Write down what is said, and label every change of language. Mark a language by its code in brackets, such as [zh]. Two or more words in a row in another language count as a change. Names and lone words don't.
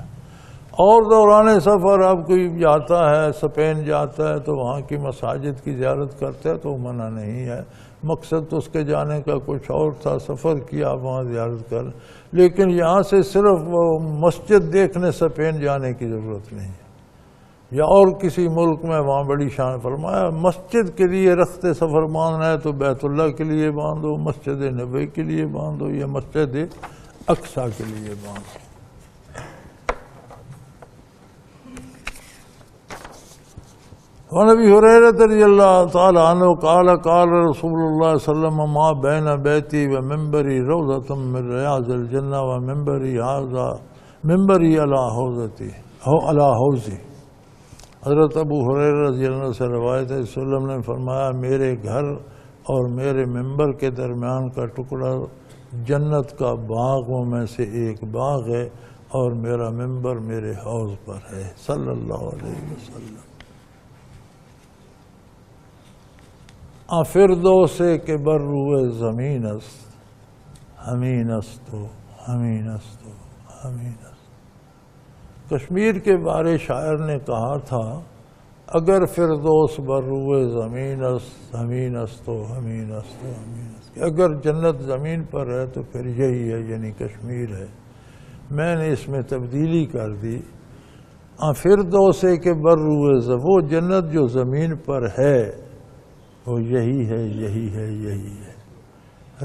[ur] اور دوران سفر اب کوئی جاتا ہے، اسپین جاتا ہے تو وہاں کی مساجد کی زیارت کرتا ہے تو منع نہیں ہے، مقصد تو اس کے جانے کا کچھ اور تھا، سفر کیا وہاں زیارت کر، لیکن یہاں سے صرف وہ مسجد دیکھنے اسپین جانے کی ضرورت نہیں ہے، یا اور کسی ملک میں وہاں بڑی شان فرمایا مسجد کے لیے رخت سفر باندھنا ہے تو بیت اللہ کے لیے باندھو، مسجد نبوی کے لیے باندھو یا مسجد اقصی کے لیے باندھو۔ [ar] وعن ابی ہریرہ رضی اللہ تعالی عنہ قال قال رسول اللہ صلی اللہ علیہ وسلم ما بین بیتی و منبری روضۃ من ریاض الجنہ و منبری علی حوضی۔ [ur] حضرت ابو ہریرہ [ar] رضی اللہ عنہ [ur] سے روایت ہے، [ar] صلی اللہ علیہ وسلم [ur] نے فرمایا میرے گھر اور میرے منبر کے درمیان کا ٹکڑا جنت کا باغوں میں سے ایک باغ ہے اور میرا منبر میرے حوض پر ہے، [ar] صلی اللہ علیہ وسلم۔ [fa] فردوس کے بر روئے زمین است ہمین است و ہمین است و ہمین است۔ [ur] کشمیر کے بارے شاعر نے کہا تھا [fa] اگر فردوس بر روئے زمین است ہمین است و ہمین است و ہمین است، [ur] کہ اگر جنت زمین پر ہے تو پھر یہی ہے، یعنی کشمیر ہے۔ میں نے اس میں تبدیلی کر دی، [fa] فردوس کے بر روئے، [ur] وہ جنت جو زمین پر ہے وہ یہی ہے، یہی ہے، یہی ہے۔